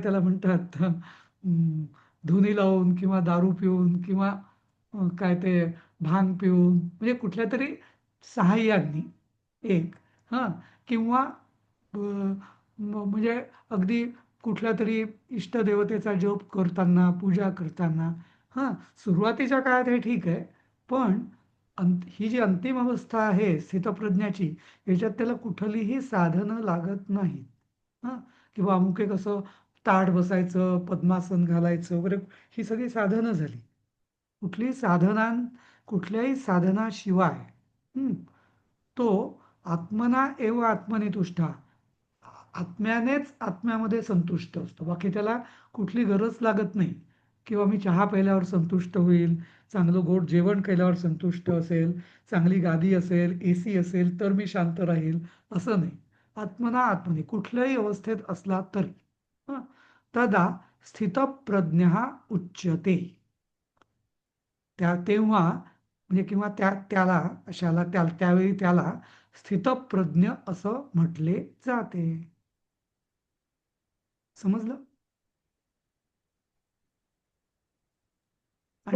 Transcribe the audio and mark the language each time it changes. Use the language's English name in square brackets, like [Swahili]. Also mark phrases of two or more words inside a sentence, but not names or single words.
[Marathi] त्याला म्हणतात, धुनी लावून किंवा दारू पिऊन किंवा काय ते भांग पिऊन, म्हणजे कुठल्या तरी सहाय्याने एक, किंवा म्हणजे अगदी कुठल्या तरी इष्टदेवतेचा जप करताना, पूजा करताना, सुरुवातीच्या काळात हे ठीक आहे, पण ही जी अंतिम अवस्था आहे स्थितप्रज्ञाची, याच्यात त्याला कुठलीही साधनं लागत नाहीत. किंवा अमुक एक असं ताठ बसायचं, पद्मासन घालायचं वगैरे, ही सगळी साधनं झाली. कुठल्याही साधनाशिवाय तो [Sanskrit] आत्मना एव आत्मनी तुष्टा, [Marathi] आत्म्यानेच आत्म्यामध्ये संतुष्ट असतो. बाकी त्याला कुठली गरज लागत नाही, किंवा मी चहा प्यायल्यावर संतुष्ट होईल, चांगलं गोड जेवण केल्यावर संतुष्ट असेल, चांगली गादी असेल, AC असेल तर मी शांत राहील, असं नाही. [Sanskrit] आत्मना आत्मनी [Marathi] कुठल्याही अवस्थेत असला तरी [Sanskrit] तदा स्थितप्रज्ञ उच्यते. [Marathi] तेव्हा म्हणजे किंवा त्यावेळी त्याला स्थितप्रज्ञ असं म्हटले जाते. समजलं? हो